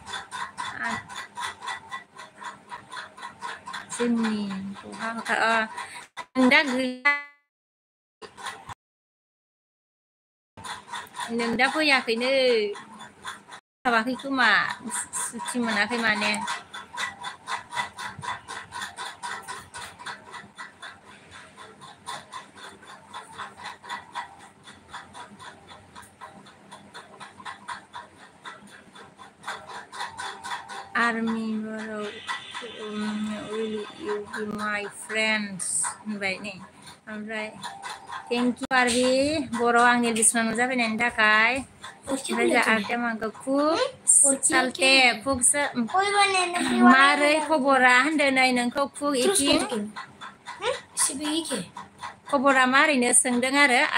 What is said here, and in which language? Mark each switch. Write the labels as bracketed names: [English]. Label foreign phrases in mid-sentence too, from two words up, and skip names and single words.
[Bodo] जोंनि बहा होखार दा गैया नों दा फैयाखैनो हाबाखै खोमा सुथि मोनाखै माने आर्मि Boro [English] will you be my friends [Bodo] होनबाय नै ओमफ्राय [English] thank you [Bodo] आरबि बर' आंनि बिसनाव नुजाफैनायनि थाखाय ओमफ्राय जा आरतिया माखौ खुब सालते खुबसो मारै खबरा होनदों नै नोंखौ खुब इथिं खबरा मारैनो सोंदों आरो